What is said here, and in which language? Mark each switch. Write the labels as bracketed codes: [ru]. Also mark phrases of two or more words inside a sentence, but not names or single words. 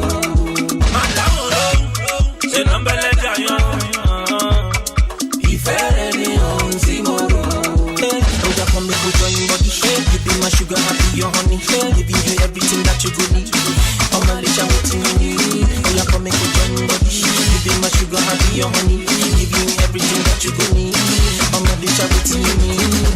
[yo] Má dáhùn lóhùn, ṣe nọ́mbẹ̀lẹ̀ jàyàn. Ìfẹ́ rẹ̀ ni ohun tí mo rò. [pcm] Oga come make we join body. You be my sugar, I be your honey. Giving you everything that you go need. I'ma let you waiting you need. Oga come make we join body. You be my sugar, I be your honey. Giving you everything that you go need. I'ma let you waiting you need.